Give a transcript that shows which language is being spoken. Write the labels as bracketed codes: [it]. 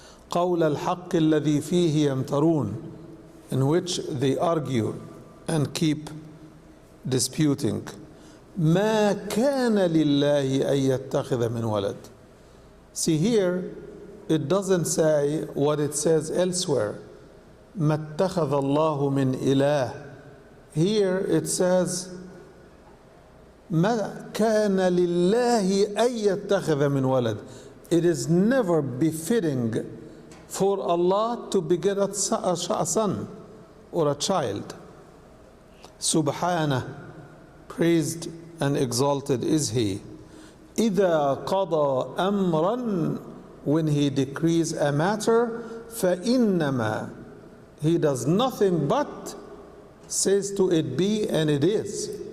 [ar] قول الحق الذي فيه يمترون, [en] in which they argue and keep disputing. [ar] ما كان لله أن يتخذ من ولد. [en] See here, it doesn't say what it says elsewhere. [ar] ما اتخذ الله من إله. [en] Here it says [ar] ما كان لله أن يتخذ من ولد. [en] It is never befitting for Allah to beget a son or a child. Subhanah, praised and exalted is He. [ar] إذا قضى أمرا, [en] when He decrees a matter, [ar] فإنما, [en] He does nothing but says to it be, and it is.